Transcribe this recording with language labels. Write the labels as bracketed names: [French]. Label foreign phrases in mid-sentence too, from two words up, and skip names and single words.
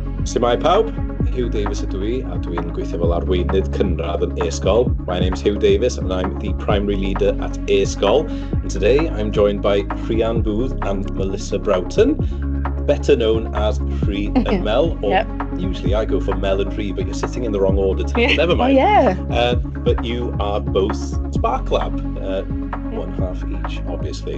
[Welsh] Shwmae pawb, Huw Davies ydw I, a dwi'n gweithio fel Arweinydd Cynradd yn e-sgol. [English] My name's Huw Davies and I'm the primary leader at e-sgol. And today I'm joined by Rhian Booth and Melissa Broughton, better known as Rhi and Mel, or usually I go for Mel and Rhi, but you're sitting in the wrong order today. Yeah. Never mind. But you are both Sparklab, one half each, obviously.